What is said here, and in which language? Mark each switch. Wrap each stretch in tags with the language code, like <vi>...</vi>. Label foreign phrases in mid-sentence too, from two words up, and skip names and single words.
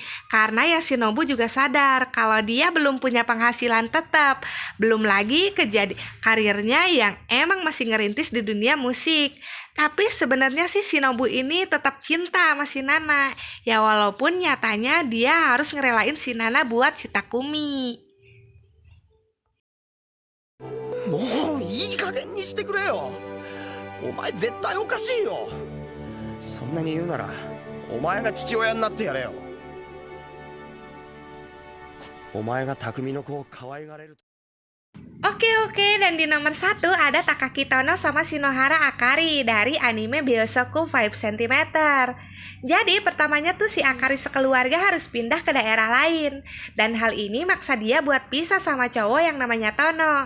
<id>Karena ya Shinobu juga sadar kalau dia belum punya penghasilan tetap. Belum lagi karirnya yang emang masih ngerintis di dunia musik. Tapi sebenarnya sih Shinobu ini tetap cinta sama si Nana. Ya walaupun nyatanya dia harus ngerelain si Nana buat si Takumi.</id> <ja>もういい加減にしてくれよ。お前絶対おかしいよ。そんなに言うならお前が父親になってやれよ。お前が匠の子を可愛がれる。</ja> <id>Oke, dan di nomor 1 ada Takaki Tono sama Shinohara Akari dari anime Biosoku 5 cm. Jadi pertamanya tuh si Akari sekeluarga harus pindah ke daerah lain. Dan hal ini maksa dia buat pisah sama cowok yang namanya Tono.</id>